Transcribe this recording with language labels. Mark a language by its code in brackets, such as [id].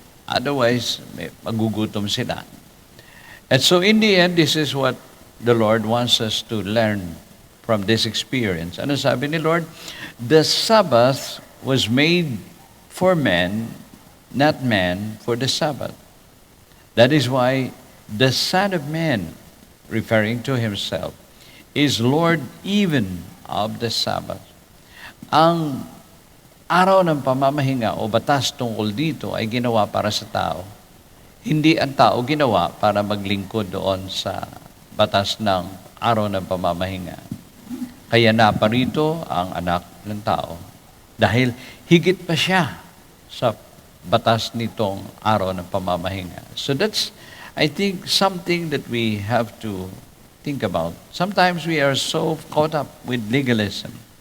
[en] Otherwise, [tl] magugutom sila. [en] And so in the end, this is what the Lord wants us to learn from this experience. [tl] Ano sabi ni Lord? [en] The Sabbath was made for men, not man for the Sabbath. That is why the Son of Man, referring to himself, is Lord even of the Sabbath. [tl] Ang araw ng pamamahinga o batas tungkol dito ay ginawa para sa tao. Hindi ang tao ginawa para maglingkod doon sa batas ng araw ng pamamahinga. Kaya naparito ang anak ng tao dahil higit pa siya sa batas nitong araw ng pamamahinga. [en] So that's, I think, something that we have to think about. Sometimes we are so caught up with legalism.